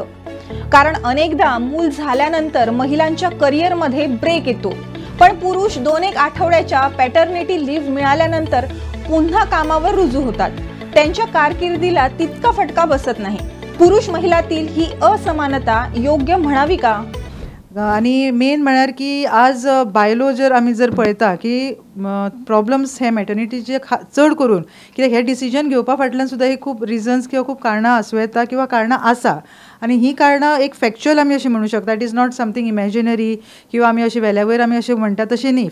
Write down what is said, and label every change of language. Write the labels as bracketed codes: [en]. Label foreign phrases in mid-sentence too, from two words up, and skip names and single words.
[mr] कारण अनेकदा मूल झाल्यानंतर महिलांच्या करिअरमध्ये ब्रेक येतो, पण पुरुष 2-1 आठवड्याच्या [en] paternity leave [mr] मिळाल्यानंतर पुन्हा कामावर रुजू होतात. त्यांच्या कारकिर्दीला तितका फटका बसत नाही. पुरुष महिलातील ही असमानता योग्य म्हणावी का? [kok] आणि मेन म्हळ्यार की आज बायलो जर आमी जर पळयता की प्रॉब्लम्स हे मॅटर्निटीचे चड करून कित्याक हे डिसिजन घेवपा फाटल्यान सुद्दां ही खूब रिजन्स किंवा खूब कारणां आसूं येता किंवा कारणां आसा. आणि ही कारणां एक फॅक्च्युअल आमी अशी म्हणू शकता. [en] it is not something imaginary [kok] किंवा आमी अशी वेल्यावयर आमी अशें म्हणटा तशें न्ही.